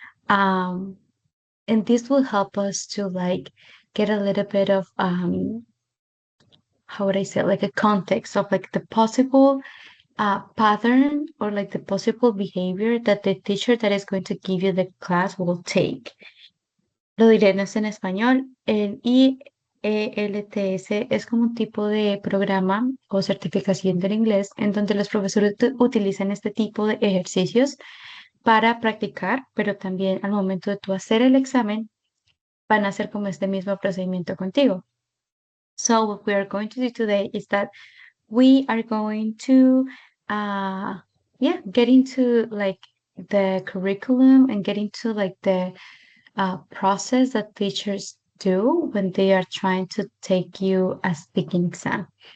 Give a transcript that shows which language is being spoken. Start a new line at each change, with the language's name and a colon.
English: Um, and this will help us to like get a little bit of how would I say it, like a context of like the possible pattern or like the possible behavior that the teacher that is going to give you the class will take.
Spanish: Lo diré no es en español. El IELTS es como un tipo de programa o certificación del inglés en donde los profesores utilizan este tipo de ejercicios para practicar, pero también al momento de tú hacer el examen van a hacer como este mismo procedimiento contigo.
English: So what we are going to do today is that we are going to get into like the curriculum and get into like the process that teachers do when they are trying to take you a speaking exam.